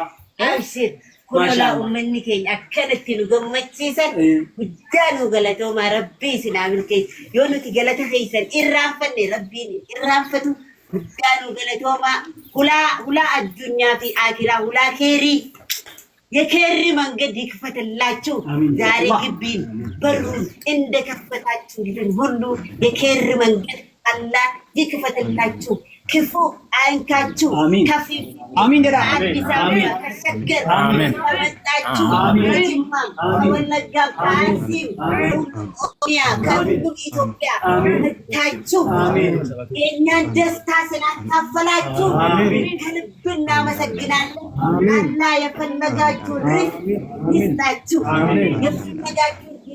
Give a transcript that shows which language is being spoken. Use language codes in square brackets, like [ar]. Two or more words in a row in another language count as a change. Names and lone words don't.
[om] absir kunola ummanni keenya akkanatti nu gammachiisan guddaa nu galatooma rabbii isin milkeessu yoo nuti galata keessan irraanfanne rabbiin irraanfatu guddaa nu galatooma hulaa addunyaa fi aakiraa hulaa keerii [am] የኬሪ መንገድ ይክፈትላችሁ ዛሬ ግቢን በሩን እንደከፈታችሁልን ሁሉ የኬሪ መንገድ አላህ ይክፈትላችሁ ክፉ አይንካችሁ ከፊ አሚን ገዳ አዲስ አበባ ከሸገር መጣችሁ ጅማ ወለጋ ፋሲል ኦሮሚያ ከሁሉም ኢትዮጵያ መጣችሁ የእኛን ደስታ ስላካፈላችሁ ከልብ እናመሰግናለን አላህ የፈለጋችሁ ርዝቅ ይስጣችሁ የፈለጋችሁ